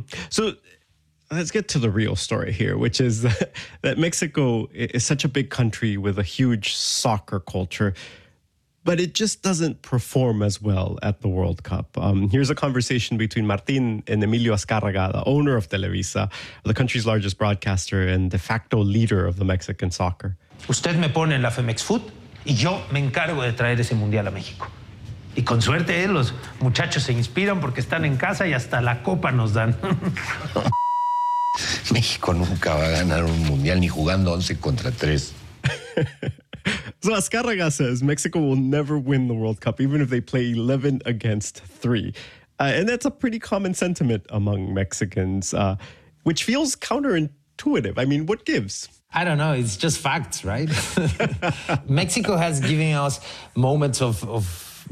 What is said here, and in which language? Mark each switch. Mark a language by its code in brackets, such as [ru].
[en] So let's get to the real story here, which is that Mexico is such a big country with a huge soccer culture, but it just doesn't perform as well at the World Cup. Here's a conversation between Martin and Emilio Azcárraga, the owner of Televisa, the country's largest broadcaster and de facto leader of the Mexican soccer. [es] Usted me pone en la Femex Food y yo me encargo de traer ese mundial a México. Y con suerte, los muchachos se inspiran porque están en casa y hasta la copa nos dan. México nunca va a ganar un mundial ni jugando 11 contra 3. [en] So Azcárraga says Mexico will never win the World Cup, even if they play 11 against 3. And that's a pretty common sentiment among Mexicans, which feels counterintuitive. I mean, what gives? I don't know. It's just facts, right? Mexico has given us moments of